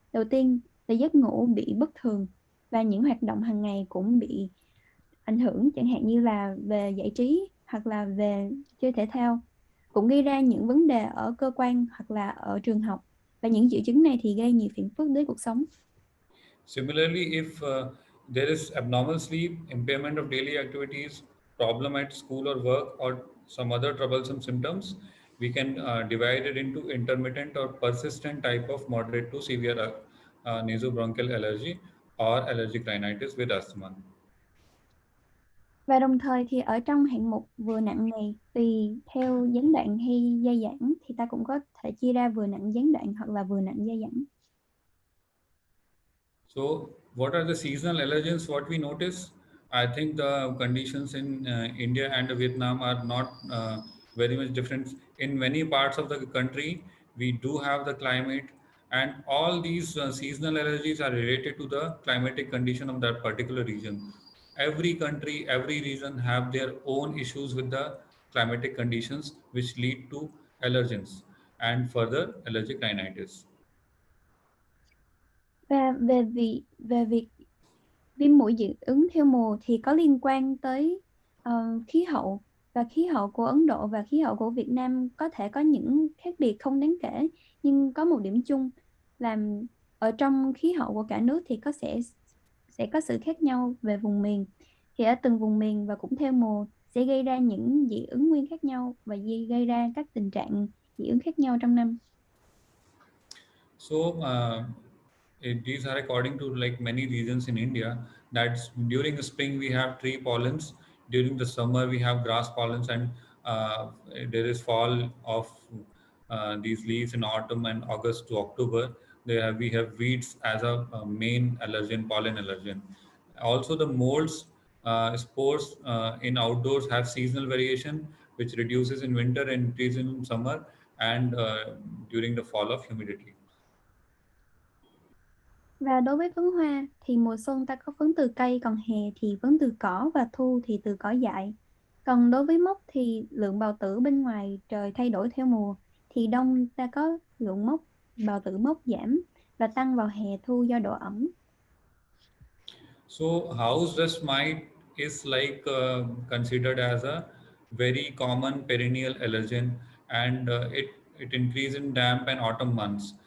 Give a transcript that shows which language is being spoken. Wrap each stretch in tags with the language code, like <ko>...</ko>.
<vi>Đầu tiên là giấc ngủ bị bất thường và những hoạt động hàng ngày cũng bị ảnh hưởng, chẳng hạn như là về giải trí hoặc là về chơi thể thao, cũng gây ra những vấn đề ở cơ quan hoặc là ở trường học, và những triệu chứng này thì gây nhiều phiền phức đến cuộc sống.</vi> <en>Similarly, if there is abnormal sleep, impairment of daily activities, problem at school or work, or some other troublesome symptoms, we can divide it into intermittent or persistent type of moderate to severe nasobronchial allergy or allergic rhinitis with asthma.</en> <vi>Và đồng thời thì ở trong hạng mục vừa nặng này, tùy theo gián đoạn hay dai dẳng thì ta cũng có thể chia ra vừa nặng gián đoạn hoặc là vừa nặng dai dẳng.</vi> <en>So, what are the seasonal allergens? What we notice? I think the conditions in India and Vietnam are not very much different. In many parts of the country, we do have the climate, and all these seasonal allergies are related to the climatic condition of that particular region. Every country, every region have their own issues with the climatic conditions, which lead to allergens and further allergic rhinitis.</en> <vi>Và về việc viêm mũi dị ứng theo mùa thì có liên quan tới khí hậu, và khí hậu của Ấn Độ và khí hậu của Việt Nam có thể có những khác biệt không đáng kể, nhưng có một điểm chung là ở trong khí hậu của cả nước thì sẽ có sự khác nhau về vùng miền. Thì ở từng vùng miền và cũng theo mùa sẽ gây ra những dị ứng nguyên khác nhau và gây ra các tình trạng dị ứng khác nhau trong năm.</vi> <en>So these are according to like many regions in India. That's during spring we have tree pollens, during the summer we have grass pollens, and there is fall of these leaves in autumn and August to October. We have weeds as a main allergen, pollen allergen. Also, the molds spores in outdoors have seasonal variation, which reduces in winter and increases in summer and during the fall of humidity.</en> <vi>Và đối với phấn hoa thì mùa xuân ta có phấn từ cây, còn hè thì phấn từ cỏ và thu thì từ cỏ dại. Còn đối với mốc thì lượng bào tử bên ngoài trời thay đổi theo mùa, thì đông ta có lượng bào tử mốc giảm và tăng vào hè thu do độ ẩm.</vi> <en>So house dust mite is like considered as a very common perennial allergen, and it increases in damp and autumn months.</en>